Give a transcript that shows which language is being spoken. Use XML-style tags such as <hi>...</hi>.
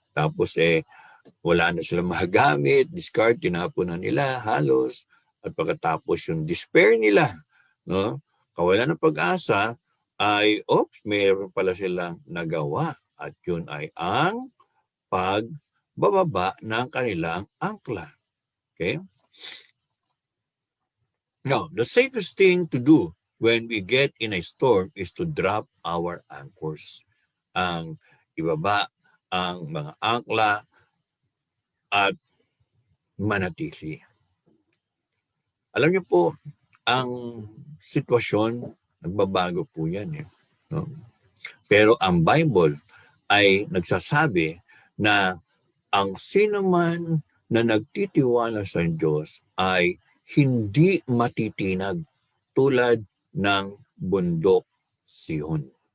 <tl>Tapos wala na silang magamit, discard, tinapon na nila halos. At pagkatapos yung despair nila, no? Kawalan ng pag-asa, ay mayroon pala silang nagawa. At yun ay ang pagbababa ng kanilang angkla. Okay?</tl> <en>Now, the safest thing to do when we get in a storm is to drop our anchors.</en> <tl>Ang ibaba ang mga angkla at manatili. Alam niyo po, ang sitwasyon, nagbabago po yan. No? Pero ang Bible ay nagsasabi na ang sinuman na nagtitiwala sa Diyos ay hindi matitinag tulad ng bundok Sion.</tl>